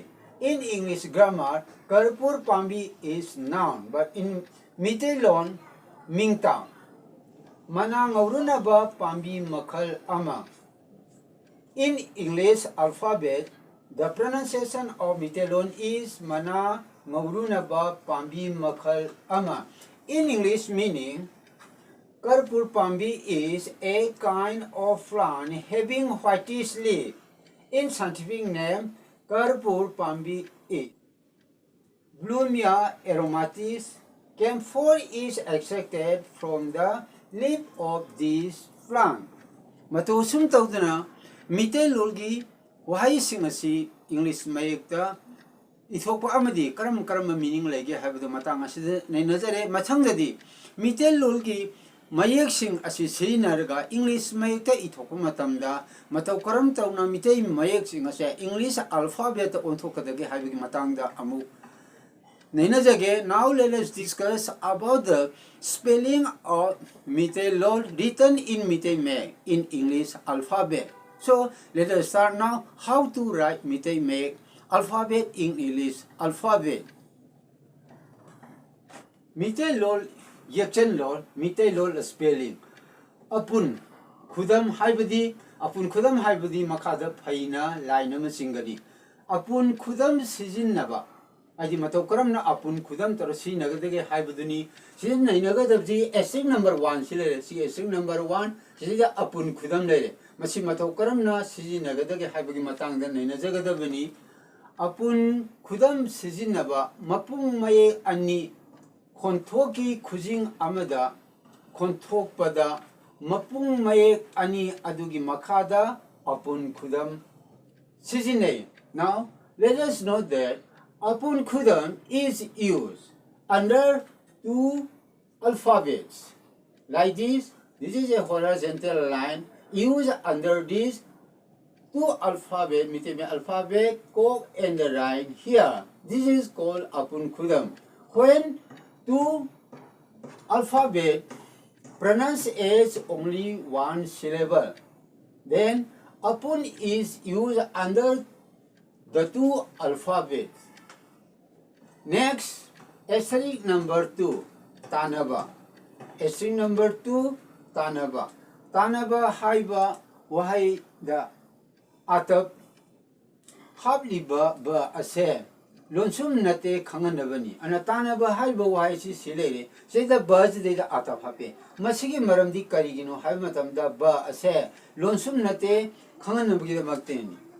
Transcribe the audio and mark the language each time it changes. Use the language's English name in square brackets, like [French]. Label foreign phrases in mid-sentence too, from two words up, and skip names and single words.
[English] In English grammar, [Manipuri] Karpur Pambi [English] is noun, but in Meeteilol, Mingtang. [Manipuri] Mana ngaurunaba Pambi makhal ama. [English] In English alphabet, the pronunciation of Meeteilol is [Manipuri] Mana ngaurunaba Pambi makhal ama. [English] In English meaning, [Manipuri] Karpur Pambi [English] is a kind of plant having whitish leaf. In scientific name, [Manipuri] Karpur Pambi [English] is Blumia aromatis. Camphor is extracted from the leaf of this plant. [Manipuri] Matusum taudana Meeteilol gi wahai singasi English mayekta ithokpa amadi karam meaning lege habdu matang asida nainazare mathangdadi Meeteilol gi mayek sing asi sirinarga English mayekta ithokpa matamda mataw karam tawna Meetei mayek sing ase [English] English alphabet [Manipuri] onthokadagi habigi matangda amu nainazage. [English] Now let us discuss about the spelling of Meeteilol written in Meetei in English alphabet. So let us start now how to write Meetei alphabet in English alphabet. [Manipuri] Meeteilol Yekchenlol Meeteilol spelling. Apun Khudam haibadi makada phaina line masingadi. Apun Khudam sijinnaba. Adi mataw karamna apun Khudam tarasi nagadage haibaduni sizin nainagadabji [English] essay number 1 [Manipuri] sile si [English] essay number 1 [Manipuri] sida apun Khudam lele. Masi mataw karamna sizinnagadage haibagi matangda nainajagadabani apun Khudam sizinnaba mapung maye ani khonthokki khujing amada khonthokpada mapung maye ani adugi makhada apun Khudam sizinnai. [English] Now let us note that [Manipuri] apun Khudam [English] is used under two alphabets like this. This is a horizontal line used under these two alphabet, Meetei alphabet, Kok and the line here. This is called [Manipuri] apun Khudam. [English] When two alphabet pronounced as only one syllable, then apun is used under the two alphabets. Next, asterisk number 2, [Manipuri] Tanaba. [English] Asterisk number 2, [Manipuri] Tanaba. Tanaba haiba wahai da atap habliba ba ase lonsum nate khanganabani ana tanaba haiba wahai si silere seda baz de da atap hape masigi maramdi karigino hai matamda ba ase lonsum nate khanganabagi da makteni.